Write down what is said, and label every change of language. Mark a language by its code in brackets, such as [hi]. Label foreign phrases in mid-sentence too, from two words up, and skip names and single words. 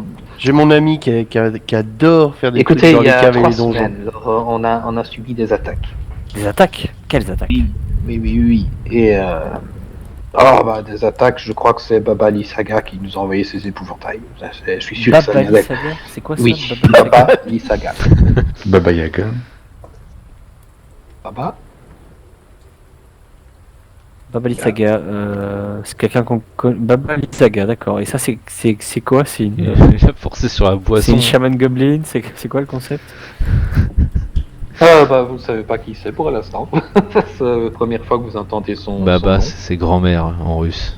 [fr] J'ai mon ami qui adore faire des Écoutez, trucs dans il les y a caves et 3 les donjons. semaines, on a subi des attaques. Des attaques? Quelles attaques? Oui. Et... des attaques, je crois que c'est Baba Lysaga qui nous a envoyé ces épouvantails. Je suis sûr que ça Baba vient d'elle. Lysaga? C'est quoi ça? Oui, Baba Lysaga Baba Lysaga. Baba Yaga. Baba Baba Lysaga, c'est quelqu'un qu'on connaît. Baba Lysaga, d'accord. Et ça, c'est quoi? C'est Il une, a forcé sur la c'est boisson. une [en] shaman goblin? [fr] C'est quoi le concept? vous ne savez pas qui c'est pour l'instant. C'est la première fois que vous entendez son Baba, nom. c'est grand-mère en russe.